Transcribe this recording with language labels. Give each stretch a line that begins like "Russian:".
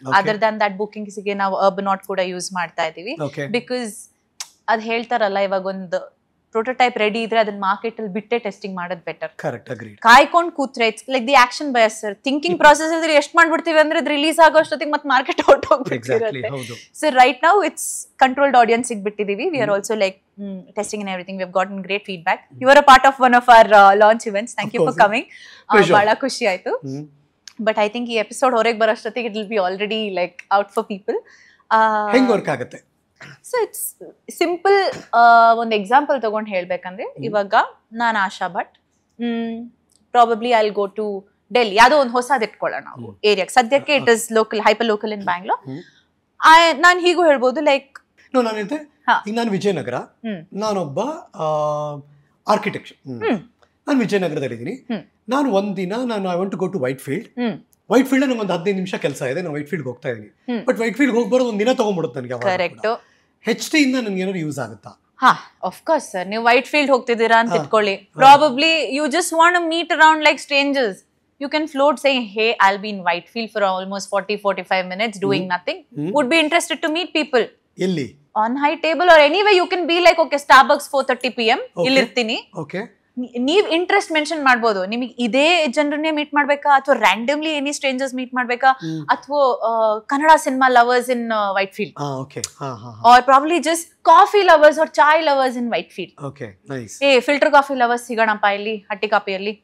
English: other than that
Kannada: bookings ಗೆ ನಾವು ಅರ್ಬನಾಟ್ ಕೂಡ ಯೂಸ್ ಮಾಡ್ತಾ ಇದೀವಿ. ಬಿಕಾಸ್ ಅದ್ ಹೇಳ್ತಾರಲ್ಲ, ಇವಾಗ ಒಂದು ಪ್ರೋಟೋಟೈಪ್ ರೆಡಿ ಇದ್ರೆ ಅದನ್ನ ಮಾರ್ಕೆಟ್ ಅಲ್ಲಿ ಬಿಟ್ಟೆ ಟೆಸ್ಟಿಂಗ್ ಮಾಡೋದು ಬೆಟರ್.
English: Correct, agreed.
Kannada: ಕಾಯ್ಕೊಂಡು ಕೂತ್ರೆ
English: It's like the action bias sir.
Kannada: Thinking process ಇದ್ರೆ ಎಷ್ಟು ಮಾಡ್ಬಿಡ್ತೀವಿ ಅಂದ್ರೆ ಅದು ರಿಲೀಸ್ ಆಗೋ ಅಷ್ಟೊತ್ತಿಗೆ ಮತ್ತೆ market out ಹೋಗ್ಬಿಟ್ಟಿರುತ್ತೆ.
English: so right now it's controlled audience
Kannada: ಗೆ ಬಿಟ್ಟಿದೀವಿ.
English: We are also like testing and everything. We have gotten great feedback. You were a part of one of our launch events. Thank you for coming.
Kannada: Bala khushi aitu.
English: But I think
Kannada: ee episode horege barashtottige
English: it will be already like out for people.
Kannada: Heng work agutte?
English: So it's simple.
Kannada: One example ತಗೊಂಡು ಹೇಳ್ಬೇಕಂದ್ರೆ, ಇವಾಗ ನಾನು ಆಶಾ Bhat,
English: probably I'll go to Delhi.
Kannada: ಯಾವುದೋ ಒಂದು ಹೊಸದು ಇಟ್ಕೊಳ್ಳೋಣ ನಾವು ಏರಿಯಾಗೆ. ಸದ್ಯಕ್ಕೆ
English: It is local, hyper local in Bangalore.
Kannada: ನಾನು ಹೀಗೂ ಹೇಳ್ಬೋದು, ಲೈಕ್ ನಾನು ಹೇಳಿದೆ ಹಾ. ಈಗ ನಾನು ವಿಜಯನಗರ, ನಾನೊಬ್ಬ ಆರ್ಕಿಟೆಕ್ಚರ್, ನಾನು ವಿಜಯನಗರದಲ್ಲಿದ್ದೀನಿ. ನಾನು ಒಂದಿನ
English: I want to go to Whitefield
Kannada: ನಂಗೆ ಒಂದು 15 ನಿಮಿಷ ಕೆಲಸ ಇದೆ, ನಾನು ವೈಟ್ ಫೀಲ್ಡ್ ಹೋಗ್ತಾ ಇದ್ದೀನಿ. ಬಟ್ ವೈಟ್ ಫೀಲ್ಡ್ ಹೋಗ್ಬಾರ್ದು, ಒಂದು ದಿನ ತಗೊಂಡ್ಬಿಡುತ್ತೆ ನನಗೆ.
English: Correct.
Kannada: HT ಇಂದ ನನಗೆ ಏನಾದ್ರು ಯೂಸ್ ಆಗುತ್ತಾ?
English: ಹಾ, of course sir.
Kannada: ನೀವು ವೈಟ್ ಫೀಲ್ಡ್ ಹೋಗ್ತಿದ್ದೀರಾ ಅಂತ ಇಟ್ಕೊಳ್ಳಿ,
English: Probably you just want to meet around like strangers. You can float saying, hey, I'll be in Whitefield for almost 40-45 minutes doing nothing. Would be interested to meet people.
Kannada: Elli?
English: On high table or anywhere. You can be like, okay, Starbucks 4:30 p.m.
Kannada: Illirtini.
English: Okay.
Kannada: ನೀವ್ interest mention ಮಾಡ್ಬೋದು. ನಿಮಗೆ ಇದೇ ಜನರನ್ನೇ meet ಮಾಡ್ಬೇಕಾ, ಅಥವಾ randomly any stranger's meet ಮಾಡ್ಬೇಕಾ, ಅಥವಾ Kannada cinema lovers ಇನ್ white field,
English: Or probably just coffee lovers or chai lovers in Whitefield.
Kannada: ಏ filter coffee lovers ಸಿಗೋಣಪ್ಪ ಇಲ್ಲಿ ಹಟ್ಟಿ ಕಾಪಿಯಲ್ಲಿ.